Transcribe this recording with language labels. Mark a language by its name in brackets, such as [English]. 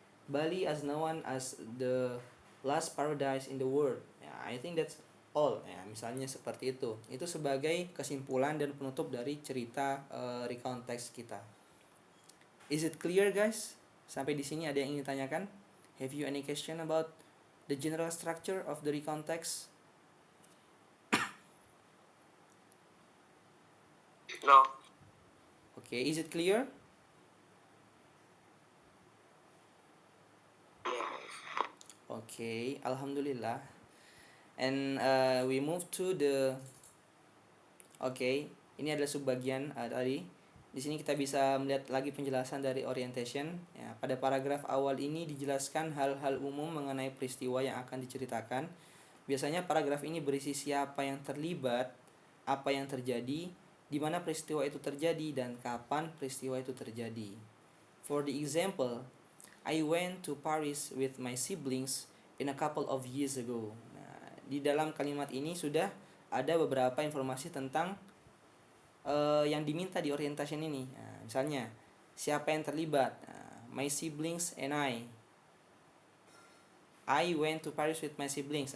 [English] Bali as known as the last paradise in the world. I think that's all. [Indonesian] Misalnya seperti itu. Itu sebagai kesimpulan dan penutup dari cerita recontext kita. [English] Is it clear, guys? [Indonesian] Sampai di sini ada yang ingin ditanyakan? [English] Have you any question about the general structure of the recontext? No. Okay, is it clear? Okay, alhamdulillah. And we move to the [Indonesian] ini adalah subbagian tadi. Di sini kita bisa melihat lagi penjelasan dari orientation. Ya, pada paragraf awal ini dijelaskan hal-hal umum mengenai peristiwa yang akan diceritakan. Biasanya paragraf ini berisi siapa yang terlibat, apa yang terjadi, di mana peristiwa itu terjadi, dan kapan peristiwa itu terjadi. [English] For the example, I went to Paris with my siblings in a couple of years ago. [Indonesian] Nah, di dalam kalimat ini sudah ada beberapa informasi tentang yang diminta di orientation ini. Nah, misalnya, siapa yang terlibat? [English] My siblings and I went to Paris with my siblings.